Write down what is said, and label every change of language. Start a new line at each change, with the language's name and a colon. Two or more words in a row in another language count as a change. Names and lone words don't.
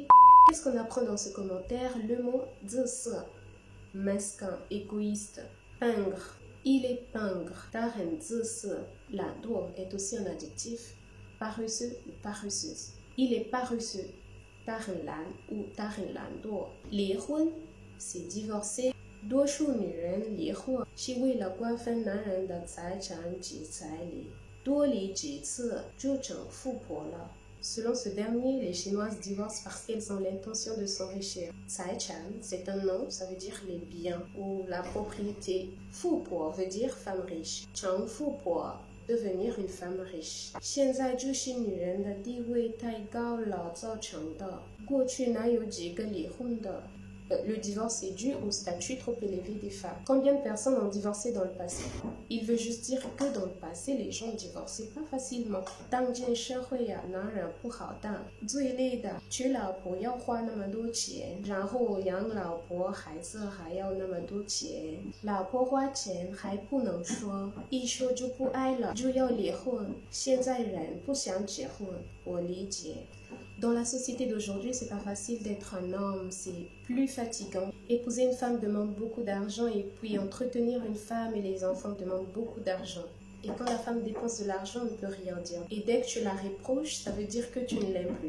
French: Qu'est-ce qu'on apprend dans ce commentaire? Le mot « zese », mesquin, égoïste, pingre. Il est pingre.
Chinese: 他很自私,
French: lado est aussi un adjectif. Paresseux ou paresseuse. Il est paresseux.
Chinese: 他很懒 ou 他很懒惰.
French: Lihun, c'est divorcer.
Chinese: 多数女人离婚是为了瓜分男人的财产及彩礼，多离几次就成富婆了。
French: Selon ce dernier, les Chinoises divorcent parce qu'elles ont l'intention de s'enrichir.
Chinese: 财产,
French: c'est un nom, ça veut dire les biens ou la propriété. 富婆 veut dire femme riche.
Chinese: 成富婆
French: devenir une femme riche.
Chinese: 现在就是女人的地位太高了造成的。过去哪有几个离婚的？
French: Le divorce est dû au statut trop élevé des femmes. Combien de personnes ont divorcé dans le passé? Il veut juste dire que dans le passé, les gens divorçaient pas facilement.
Chinese: 当今社会呀，男人不好当，最累的，娶老婆要花那么多钱，然后养老婆孩子还要那么多钱，老婆花钱还不能说，一说就不爱了，就要离婚。现在人不想结婚，我理解。
French: Dans la société d'aujourd'hui, c'est pas facile d'être un homme, c'est plus fatigant. Épouser une femme demande beaucoup d'argent et puis entretenir une femme et les enfants demandent beaucoup d'argent. Et quand la femme dépense de l'argent, on ne peut rien dire. Et dès que tu la reproches, ça veut dire que tu ne l'aimes plus.